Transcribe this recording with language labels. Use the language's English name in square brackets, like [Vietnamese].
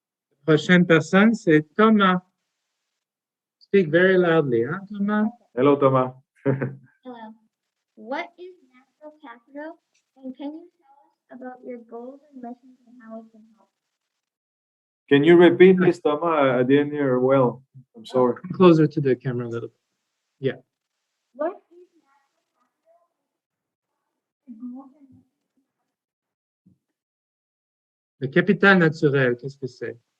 [French] La prochaine personne, c'est Thomas. [English] Speak very loudly, hein, Thomas? Hello, Thomas. Hello. What is natural capital, and can you tell us about your goals and missions and how it can help? Can you repeat, please, Thomas? I didn't hear well. I'm sorry. Come closer to the camera a little bit. What is natural capital, and goals and missions? [French] Le capital naturel, qu'est-ce que c'est?